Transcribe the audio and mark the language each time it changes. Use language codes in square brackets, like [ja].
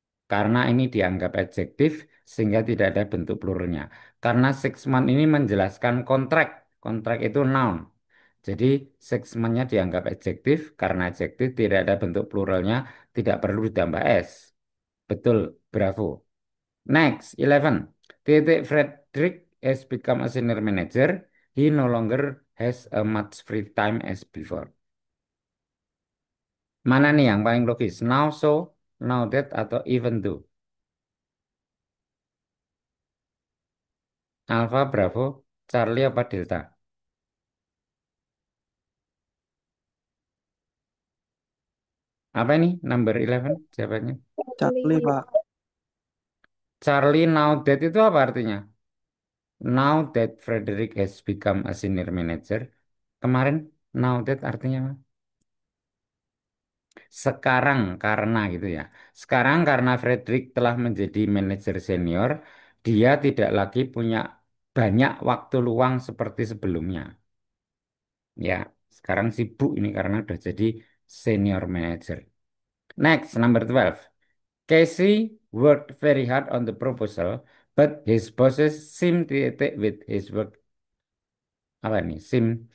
[id] Karena ini dianggap adjektif sehingga tidak ada bentuk pluralnya. Karena 6 month ini menjelaskan kontrak. Kontrak itu noun. Jadi 6 month-nya dianggap adjektif karena adjektif tidak ada bentuk pluralnya, tidak perlu ditambah S. Betul, bravo. [en] Next, [id] 11. [en] Titik Frederick has become a senior manager. He no longer has a much free time as before. [id] Mana nih yang paling logis? [en] Now so, now that, [id] atau [en] even though? [id] Alpha, Bravo, Charlie apa Delta? Apa ini? Number 11 jawabannya. Charlie, Pak. Charlie now that itu apa artinya? [en] Now that Frederick has become a senior manager. [id] Kemarin now that artinya apa? Sekarang karena gitu ya. Sekarang karena Frederick telah menjadi manajer senior, dia tidak lagi punya banyak waktu luang seperti sebelumnya. Ya, sekarang sibuk ini karena udah jadi senior manager. [en] Next, number 12. Casey worked very hard on the proposal, but his bosses seemed to with his work. [id] Apa nih? [en] Seem